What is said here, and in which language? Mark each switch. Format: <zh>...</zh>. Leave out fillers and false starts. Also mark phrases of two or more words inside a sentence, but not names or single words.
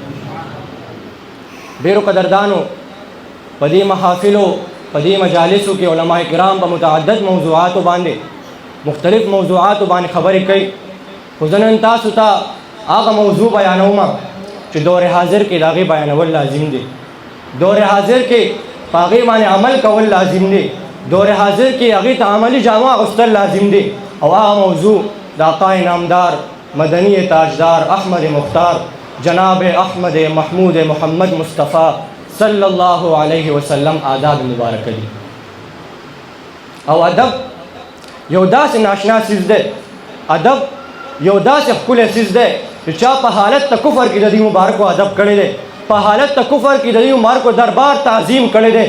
<ps>ډېرو قدردانو په دې محافلو په دې مجالسو کې علما کرام په متعدد موضوعاتو باندې مختلف موضوعاتو باندې خبرې کوي، خو زه نن تاسو ته هغه موضوع بیانوم چې دور حاضر کې د هغې بیانول لازم دی، دور حاضر کې په هغې باندې عمل کول لازم دی، دور حاضر کې هغې ته عملي جامه اغوستل لازم دی. او هغه موضوع د آقا انعامدار مدنی تاجدار احمد مختار جناب احمد محمود محمد مصطفی</ps> <ar>صلی الله علیه وسلم</ar> <ps>آداب مبارک دي. او ادب یو داسې ناشنا څیز دی، ادب یو داسې ښکلی څیز دی چې چا په حالت د کفر کې د دې مبارکو ادب کړی دی، په حالت د کفر کې د دې مبارکو دربار تعظیم کړی دی.</ps>